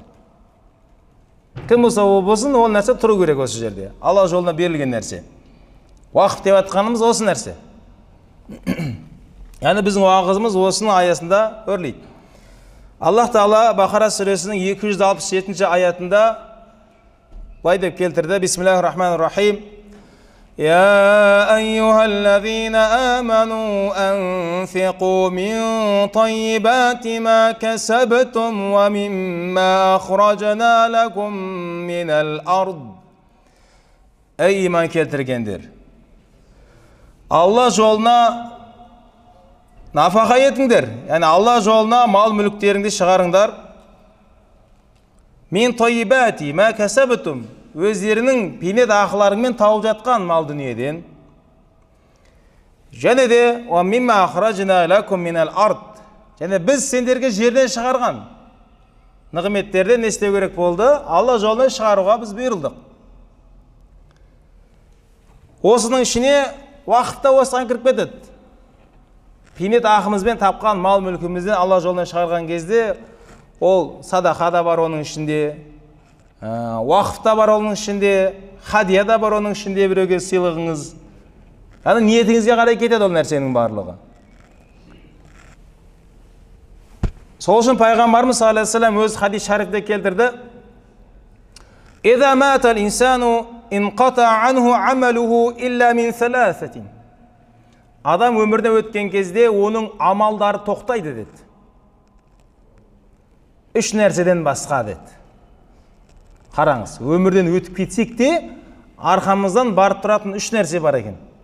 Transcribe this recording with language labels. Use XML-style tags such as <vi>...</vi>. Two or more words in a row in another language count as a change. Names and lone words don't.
<kk>Кім болса ол болсын, ол нәрсе тұру керек осы жерде. Алла жолына берілген нәрсе. Уақыф деп атқанымыз осы нәрсе. Яғни біздің уағызымыз осының аясында өрлейді. Аллах Тағала Бақара сүресінің 267 аятында былай деп келтірді.</kk> <ar>بسم الله الرحمن الرحيم. يا أيها الذين آمنوا أنفقوا من طيبات ما كسبتم ومما أخرجنا لكم من الأرض.</ar> <kk>Ey iman keltirgenler, Allah жолына нафақа етіңдер, yani Allah жолына мал мүліктеріңді шығарыңдар.</kk> <ar>من طيبات ما كسبتم,</ar> <kk>өздерінің пенет ақыларымен тауып жатқан мал дүниеден. Және де</kk> <ar>وَمِمَّا أَخْرَجْنَا لَكُمْ مِنَ الْأَرْضِ,</ar> <kk>және біз сендерге жерден шығарған нығметтерден не істеу керек болды? Алла жолына шығаруға біз бұйырылдық. Осының ішіне уақытта осыған кіріп кетеді. Пенет ақымызбен тапқан мал мүлкімізден Алла жолына шығарған кезде ол садақа да бар оның ішінде, уақыф та бар оның ішінде, хадия да бар оның ішінде, біреуге сыйлығыңыз. Яғни ниетіңізге қарай кетеді ол нәрсенің барлығы. Сол үшін пайғамбарымыз</kk> <ar>صلى الله عليه وسلم</ar> <kk>өз хадис шарифте келтірді.</kk> <ar>«إذا مات الإنسان انقطع عنه عمله إلا من ثلاثة».</ar> <kk>Адам өмірден өткен кезде оның амалдары тоқтайды деді. Үш нәрседен басқа деді. Қараңыз, өмірден өтіп кетсек те, арқамыздан барып тұратын үш нәрсе бар екен.</kk>